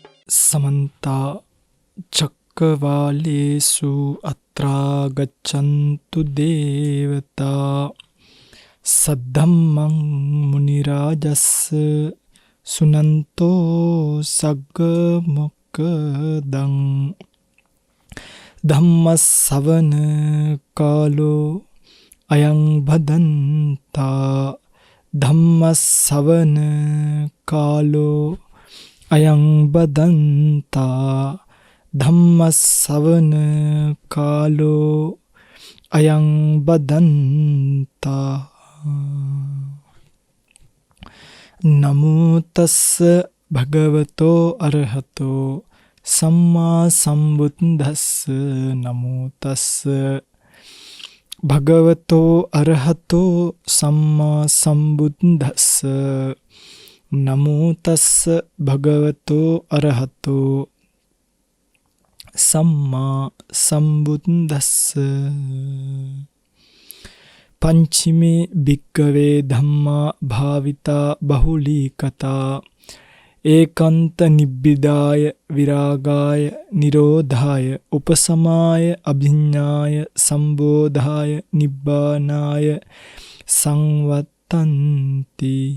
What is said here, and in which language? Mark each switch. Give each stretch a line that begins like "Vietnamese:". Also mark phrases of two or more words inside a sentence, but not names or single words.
Pali: समन्ता चक्रवालेषु अत्रा गच्छन्तु देवता सद्धम्मं मुनिराजस्य सुनन्तो सग्गमुक्कदं धम्मස්සවන කාලෝ අයං භදන්තා ධම්මස්සවන කාලෝ අයං බදන්තා ධම්මස්සවන කාලෝ අයං බදන්තා නමෝ තස්ස භගවතෝ අරහතෝ සම්මා සම්බුද්දස්ස නමෝ තස්ස භගවතෝ අරහතෝ සම්මා සම්බුද්දස්ස නමෝ තස්ස භගවතෝ අරහතෝ සම්මා සම්බුද්දස්ස පංචමේ භික්ඛවේ ධම්මා භාවිතා බහුලී කතා ඒකන්ත නිබ්බිදාය විරාගාය නිරෝධාය උපසමාය අභිඤ්ඤාය සම්බෝධාය නිබ්බානාය සංවත්තන්ති.